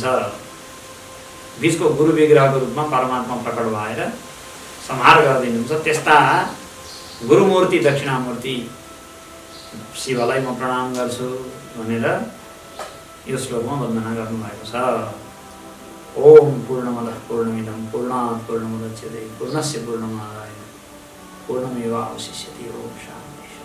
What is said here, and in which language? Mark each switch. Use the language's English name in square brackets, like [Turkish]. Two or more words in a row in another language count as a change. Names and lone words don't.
[Nepali] बीचको गुरु विग्रहको रूपमा परमात्मा प्रकट भएर संहार गरिदिनुहुन्छ। त्यस्ता गुरुमूर्ति दक्षिणामूर्ति शिवलाई म प्रणाम गर्छु भनेर यो श्लोकमा वन्दना गर्नुभएको छ। [Sanskrit] ओम पूर्णमदः पूर्णमिदं पूर्णात् पूर्णमुदच्यते पूर्णस्य पूर्णमादाय पूर्णमेवावशिष्यते। ओम शान्ति।